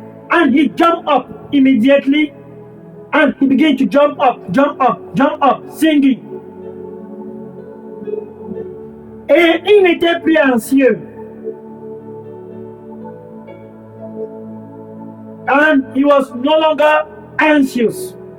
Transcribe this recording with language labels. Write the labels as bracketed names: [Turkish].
[English] And he jumped up immediately. And he began to jump up, singing. [French] Et il n'était plus anxieux. [English] And he was no longer anxious.